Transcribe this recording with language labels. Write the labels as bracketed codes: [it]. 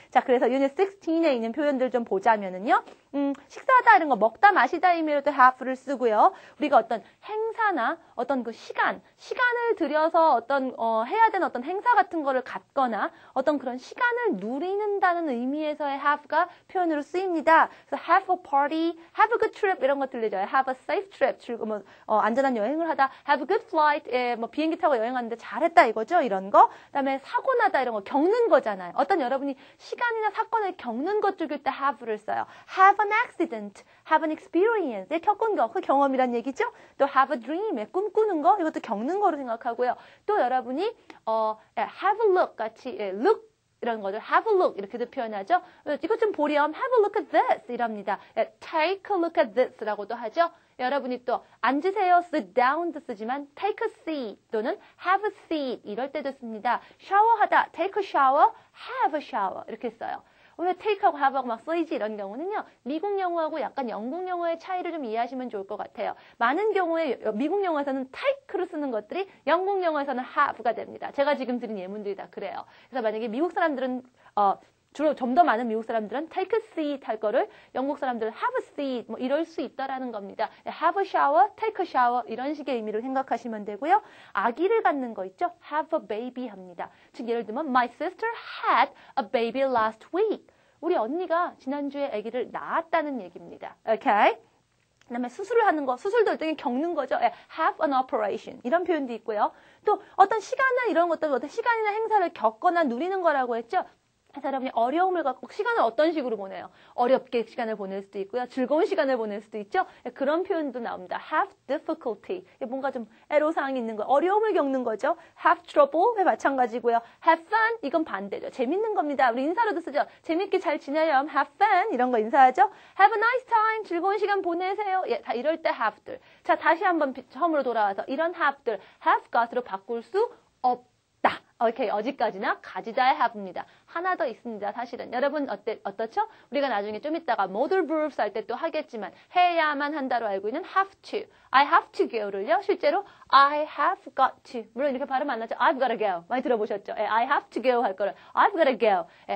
[ko] 자, 그래서 Unit 16에 있는 표현들 좀 보자면은요. 식사하다 이런 거 먹다 마시다 의미로도 have를 쓰고요. 우리가 어떤 행사나 어떤 그 시간을 들여서 어떤 해야 되는 어떤 행사 같은 거를 갖거나 어떤 그런 시간을 누리는다는 의미에서의 have가 표현으로 쓰입니다. [en] 그래서 have a party, have a good trip [ko] 이런 거 들리죠. [en] have a safe trip, [ko] 안전한 여행을 하다, [en] have a good flight, [ko] 비행기 타고 여행하는데 잘했다 이거죠. 이런 거. 그다음에 사고 나다 이런 거 겪는 거잖아요. 어떤 여러분이 시간이나 사건을 겪는 것 쪽일 때 have를 써요. [en] have an accident, have an experience, 겪은 거, [ko] 그 경험이란 얘기죠. 또 [en] have a dream, [ko] 꿈꾸는 거, 이것도 겪는 거로 생각하고요. 또 여러분이 [en] have a look [ko] 같이 look 이런 것들 have a look 이렇게도 표현하죠. 이것 좀 보렴, [en] have a look at this 이랍니다. take a look at this라고도 하죠. [ko] 여러분이 또 앉으세요, sit down도 쓰지만 [en] take a seat [ko] 또는 [en] have a seat [ko] 이럴 때도 씁니다. [en] 샤워하다, take a shower, have a shower [ko] 이렇게 써요. 왜 take하고 have하고 막 쓰이지 이런 경우는요. 미국 영어하고 약간 영국 영어의 차이를 좀 이해하시면 좋을 것 같아요. 많은 경우에 미국 영어에서는 take로 쓰는 것들이 영국 영어에서는 have가 됩니다. 제가 지금 드린 예문들이 다 그래요. 그래서 만약에 미국 사람들은 주로 좀 더 많은 미국 사람들은 [en] take a seat [ko] 할 거를 영국 사람들은 [en] have a seat [ko] 이럴 수 있다라는 겁니다. [en] have a shower, take a shower [ko] 이런 식의 의미로 생각하시면 되고요. 아기를 갖는 거 있죠? [en] have a baby 합니다. [ko] 즉 예를 들면 [en] my sister had a baby last week. [ko] 우리 언니가 지난주에 아기를 낳았다는 얘기입니다. 오케이? 그다음에 수술을 하는 거, 수술도 일종의 겪는 거죠. [en] have an operation [ko] 이런 표현도 있고요. 또 어떤 시간이나 이런 것들, 어떤 시간이나 행사를 겪거나 누리는 거라고 했죠. 그래서 여러분이 어려움을 갖고 시간을 어떤 식으로 보내요? 어렵게 시간을 보낼 수도 있고요. 즐거운 시간을 보낼 수도 있죠. 그런 표현도 나옵니다. [en] have difficulty. [ko] 뭔가 좀 애로사항이 있는 거, 어려움을 겪는 거죠. [en] have trouble 마찬가지고요. have fun 이건 반대죠. [ko] 재밌는 겁니다. 우리 인사로도 쓰죠. 재밌게 잘 지내요. [en] have fun [ko] 이런 거 인사하죠. [en] have a nice time [ko] 즐거운 시간 보내세요. 다 이럴 때 have들. 자, 다시 한번 처음으로 돌아와서 이런 have들 have got으로 바꿀 수 없다. 오케이, 어디까지나 가지다의 have입니다. 하나 더 있습니다. 사실은 여러분 어떻죠? 우리가 나중에 좀 이따가 modal verbs 할 때 또 하겠지만 해야만 한다로 알고 있는 have to, [en] I have to go [ko] 를요. 실제로 [en] I have got to [ko] 물론 이렇게 발음 안 나죠. [en] I've got to go [ko] 많이 들어보셨죠? [en] I have to go 할 거를 I've got to go.